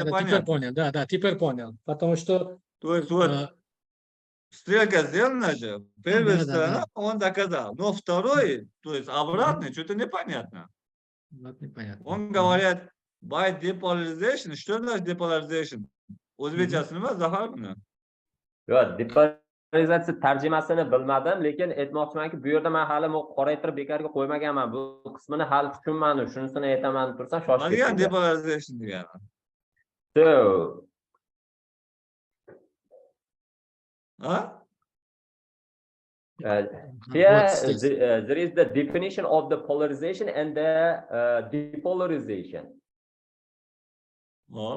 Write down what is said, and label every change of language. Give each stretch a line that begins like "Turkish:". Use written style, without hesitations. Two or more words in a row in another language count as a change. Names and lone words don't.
Russian: теперь понятно. понял, да, теперь понял. Потому что То есть вот стрелка сделана же, первая да, сторона он доказал, но второй, то есть обратный, что-то непонятно. вот непонятно. Он говорит,
English: by depolarization,
Russian: что значит depolarization?
Uzbek: O'zbekchasini emas, Zafar buni. Yo'q, depolarizatsiya tarjimasini bilmadim, lekin aytmoqchimanki, bu yerda men hali qoraytirib bekarga qo'ymaganman. Bu qismini hali tushunmadim. Shunisini aytaman tursam Nima shoshib degani ketdi. depolarization degani? So, Ha?
English: here there is the definition of the polarization and the depolarization.
Uzbek: Hop.